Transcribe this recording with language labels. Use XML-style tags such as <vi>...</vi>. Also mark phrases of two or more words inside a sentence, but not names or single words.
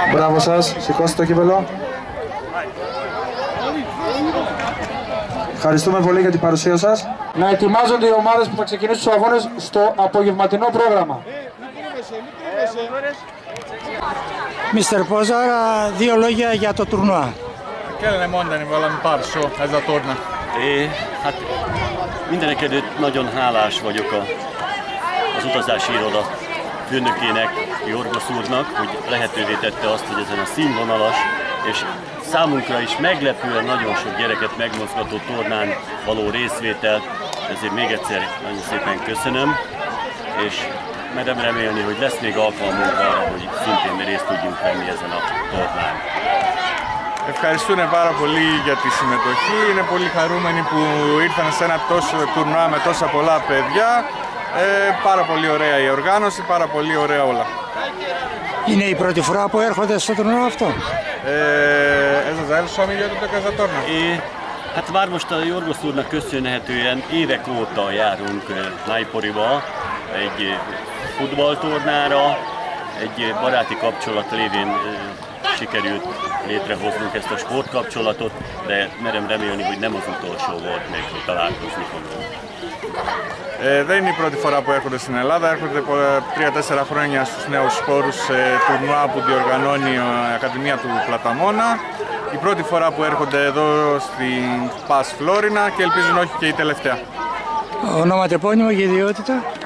<el>Μπράβο σας, σηκώστε το κύπελο. Ευχαριστούμε πολύ για την παρουσία σας. Να ετοιμάζονται οι ομάδες που θα ξεκινήσουν τους αγώνες στο απογευματινό πρόγραμμα.</el> <en>Mr.</en> <el>Pozzar, δύο λόγια για το τουρνουά.</el> <hu>Kellene mondani valami pár szó ez a torna? Hát mindenekelőtt nagyon hálás vagyok az utazási iroda főnökének, Jorgosz úrnak, hogy lehetővé tette azt, hogy ezen a színvonalas és számunkra is meglepően nagyon sok gyereket megmozgató tornán való részvételt, ezért még egyszer nagyon szépen köszönöm, és merem remélni, hogy lesz még alkalmunk arra, hogy szintén részt tudjunk venni ezen a tornán.</hu> <el>Ευχαριστούν πάρα πολύ για τη συμμετοχή. Είναι πολύ χαρούμενοι που ήρθαν σε ένα τόσο τουρνουά με τόσα πολλά παιδιά. Πάρα πολύ ωραία η οργάνωση, πάρα πολύ ωραία όλα. Είναι η πρώτη φορά που έρχονται στο τουρνουά αυτό?</el> <hu>Ez az első, ami jöttetek ez a torna? Hát már most a Jorgosz úrnak köszönhetően évek óta járunk Nájporiba egy futballtornára, egy baráti kapcsolat révén sikerült létrehoznunk ezt a sportkapcsolatot, de merem remélni, hogy nem az utolsó volt még, hogy találkozni fogunk.</hu> <el>Δεν είναι η πρώτη φορά που έρχονται στην Ελλάδα, έρχονται 3-4 χρόνια στους νέους σπόρους τουρνουά που διοργανώνει η Ακαδημία του Πλαταμόνα. Η πρώτη φορά που έρχονται εδώ στην Πας Φλόρινα και ελπίζουν όχι και η τελευταία. Ονοματεπώνυμο και ιδιότητα?</el>